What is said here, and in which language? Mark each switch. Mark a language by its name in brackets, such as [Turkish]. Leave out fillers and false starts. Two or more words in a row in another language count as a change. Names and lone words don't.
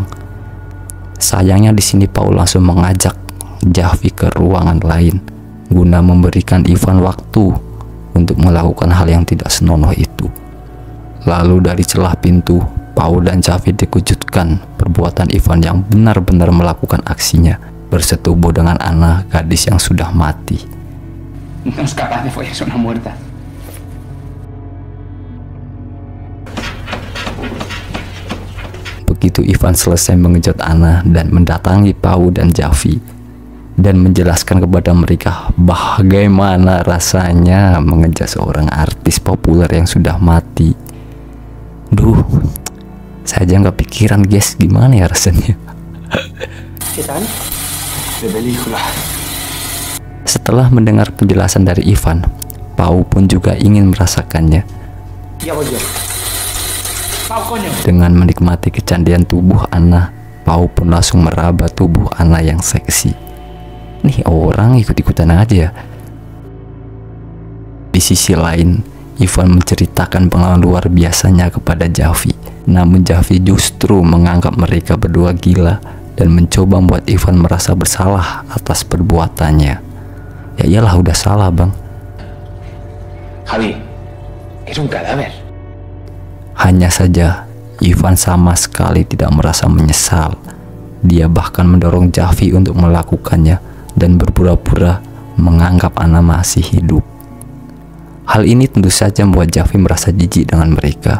[Indonesian] Sayangnya di sini Paul langsung mengajak Javi ke ruangan lain guna memberikan Ivan waktu untuk melakukan hal yang tidak senonoh itu. Lalu dari celah pintu, Paul dan Javi dikejutkan perbuatan Ivan yang benar-benar melakukan aksinya, bersetubuh dengan Anna, gadis yang sudah mati. [Spanish] No es capaz de follarse una muerta. [Indonesian] Begitu Ivan selesai mengejut Anna dan mendatangi Paul dan Javi dan menjelaskan kepada mereka bagaimana rasanya mengejar seorang artis populer yang sudah mati. Duh, saya aja nggak pikiran guys, gimana ya rasanya. [Spanish] ¿Qué tal? De película. [Indonesian] Setelah mendengar penjelasan dari Ivan, Pau pun juga ingin merasakannya. [Spanish] Ya voy yo. Pau, coño. [Indonesian] Dengan menikmati kecantikan tubuh Anna, Pau pun langsung meraba tubuh Anna yang seksi. Nih orang ikut-ikutan aja. Di sisi lain, Ivan menceritakan pengalaman luar biasanya kepada Javi. Namun Javi justru menganggap mereka berdua gila dan mencoba membuat Ivan merasa bersalah atas perbuatannya. Ya iyalah udah salah bang. [Spanish] Javi, es un cadáver. [Indonesian] Hanya saja Ivan sama sekali tidak merasa menyesal. Dia bahkan mendorong Javi untuk melakukannya dan berpura-pura menganggap Anna masih hidup. Hal ini tentu saja membuat Javi merasa jijik dengan mereka.